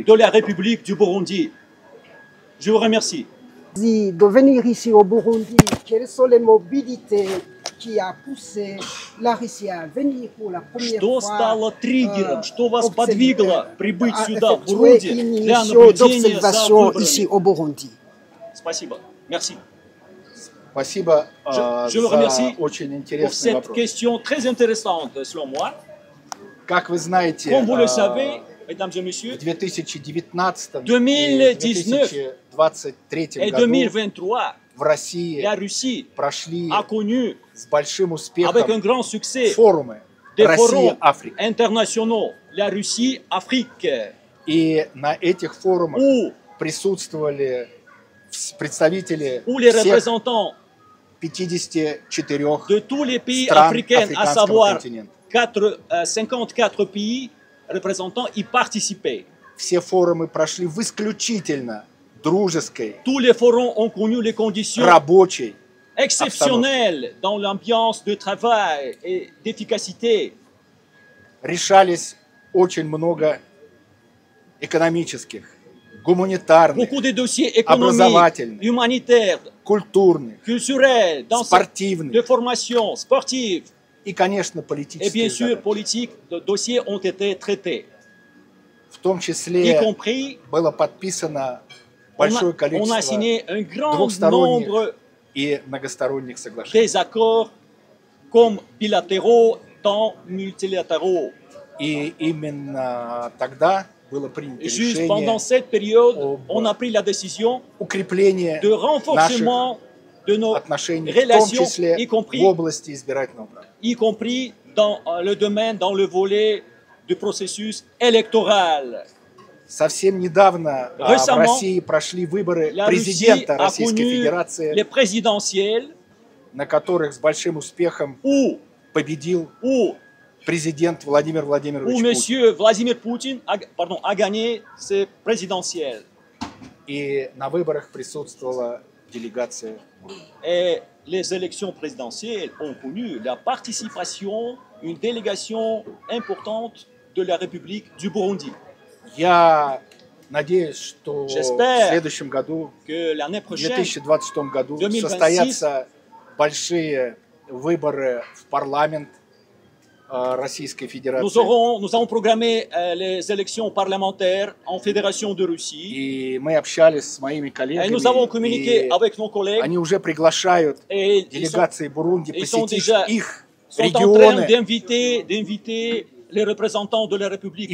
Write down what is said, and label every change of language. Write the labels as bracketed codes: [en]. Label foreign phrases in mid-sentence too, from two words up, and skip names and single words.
[fr] de la République du Burundi. Je vous remercie. De venir ici au Burundi, quelles sont les mobilités qui a poussé la Russie à venir pour la première [ru] Что [fr] fois [ru] стало триггером, что вас [fr] observer- [ru] подвигло прибыть сюда, в [fr] effectuer [ru] Бурунди, [fr] une [ru] для [fr] mission [ru] наблюдения за [fr] d'observation ici [ru] выборами? [fr] au Burundi? [ru] Спасибо. Merci. Спасибо [fr] Je vous [ru] за [fr] remercie [ru] очень [fr] pour [ru] интересный [fr] cette [ru] вопрос. [fr] question très intéressante, selon moi. [ru] Как вы знаете, [fr] Comme vous le savez, mesdames et messieurs, [ru] в 2019 [fr] 2019 [ru] и 2023 [fr] et [ru] году [fr] 2023, [ru] в России [fr] la Russie [ru] прошли [fr] a connu, [ru] с большим [fr] avec un [ru] успехом [fr] grand succès, [ru] форумы [fr] des forums [ru] Россия-Африка. [fr] internationaux, la Russie-Afrique, [ru] И на этих форумах [fr] où [ru] присутствовали представители [fr] les [ru] всех [fr] représentants [ru] 54 [fr] de tous les pays [ru] стран [fr] africains, à [ru] африканского [fr] savoir [ru] континента. [fr] 54 pays représentants, y participaient. [ru] Все форумы прошли в исключительно дружеской, [fr] Tous les forums ont connu les conditions [ru] рабочей, [fr] exceptionnelles dans l'ambiance de travail et d'efficacité. [ru] решались очень много экономических, гуманитарных, [fr] Beaucoup de dossiers économiques, [ru] образовательных, [fr] humanitaires, [ru] культурных, [fr] culturels, de [ru] спортивных [fr] formation, sportive [ru] и, конечно, [fr] et bien [ru] политических [fr] sûr [ru] задач. [fr] politiques, de dossiers ont été traités. [ru] В том [fr] Y [ru] числе [fr] compris, [ru] было подписано [fr] on [ru] большое [fr] a [ru] количество [fr] signé un grand [ru] двухсторонних [fr] nombre [ru] и многосторонних соглашений. [fr] des accords comme bilatéraux, tant multilatéraux. [ru] И именно тогда было принято [fr] Juste [ru] решение [fr] pendant cette période, [ru] об [fr] on a pris la décision [ru] укрепления [fr] de [ru] наших [fr] renforcement de nos [ru] отношений, в том [fr] relations, [ru] числе [fr] y compris [ru] в области избирательного права. [fr] y compris dans le domaine, dans le volet du processus électoral. [ru] Совсем недавно в [fr] Récemment, [ru] России прошли выборы [fr] La Russie [ru] президента [fr] a [ru] Российской [fr] connu [ru] Федерации, [fr] les présidentielles [ru] на которых с большим успехом [fr] où, [ru] победил президент Владимир Владимирович [fr] où [ru] Путин. [fr] M. Vladimir Poutine a gagné ces présidentielles. [ru] И на выборах присутствовала делегация. [fr] Et les élections présidentielles ont connu la participation d'une délégation importante de la République du Burundi. [ru] Я надеюсь, что в [fr] J'espère [ru] следующем году, [fr] Que l'année [ru] в [fr] prochaine, [ru] 2026 году, [fr] 2026 [ru] состоятся большие выборы в парламент Российской Федерации. [fr] nous avons programmé les élections parlementaires en Fédération de Russie. [ru] И мы общались с моими [fr] Et [ru] коллегами, [fr] nous avons communiqué [ru] и [fr] avec nos collègues. [ru] они уже приглашают [fr] Et ils sont, [ru] делегации Бурунди [fr] ils sont [ru] посетить [fr] déjà- [ru] их [fr] sont en train [ru] регионы [fr] d'inviter les représentants de la République